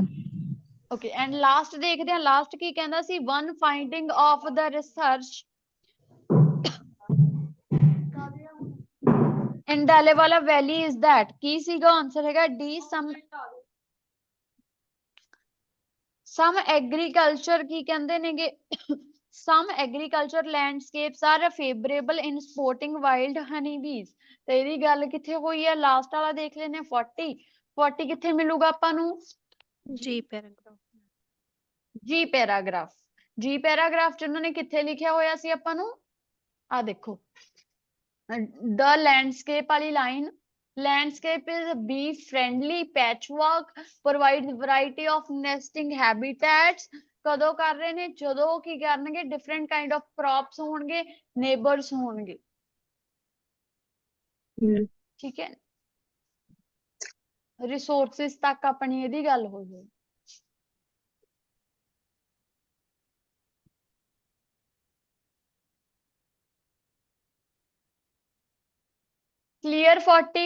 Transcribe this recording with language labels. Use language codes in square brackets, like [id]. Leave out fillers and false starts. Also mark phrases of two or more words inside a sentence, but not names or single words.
[en] okay and last [pa] ਦੇਖਦੇ ਹਾਂ, ਲਾਸਟ ਕੀ ਕਹਿੰਦਾ ਸੀ, [en] one finding of the research Indale [pa] ਵਾਲਾ [en] valley is that, [pa] ਕੀ ਸੀਗਾ ਆਂਸਰ ਹੈਗਾ ਡੀ, [en] some agriculture [pa] ਕੀ ਕਹਿੰਦੇ ਨੇਗੇ, [en] some agriculture landscapes are favorable in sporting wild honey bees, [pa] ਤੇ ਇਹਦੀ ਗੱਲ ਕਿੱਥੇ ਹੋਈ ਹੈ, ਲਾਸਟ ਵਾਲਾ ਦੇਖ ਲੈਨੇ 40 ਕਿੱਥੇ ਮਿਲੂਗਾ ਆਪਾਂ ਨੂੰ, ਜੀ ਪੈਰਾਗ੍ਰਾਫ। ਜੀ ਪੈਰਾਗ੍ਰਾਫ ਚ ਉਹਨਾਂ ਨੇ ਕਿੱਥੇ ਲਿਖਿਆ ਹੋਇਆ ਸੀ ਆਪਾਂ ਨੂੰ, ਆ ਦੇਖੋ [en] the landscape [pa] ਵਾਲੀ ਲਾਈਨ, [en] landscape is bee friendly patchwork provides variety of nesting habitats, [pa] ਕਦੋਂ ਕਰ ਰਹੇ ਨੇ, ਜਦੋਂ ਕੀ ਕਰਨਗੇ [en] different kind of crops [pa] ਹੋਣਗੇ, ਨੇਬਰਸ ਹੋਣਗੇ। ਠੀਕ ਹੈ, ਰਿਸੋਰਸਿਸ ਤੱਕ ਆਪਣੀ ਇਹਦੀ ਗੱਲ ਹੋ ਜਾਏ। ਕਲੀਅਰ 40?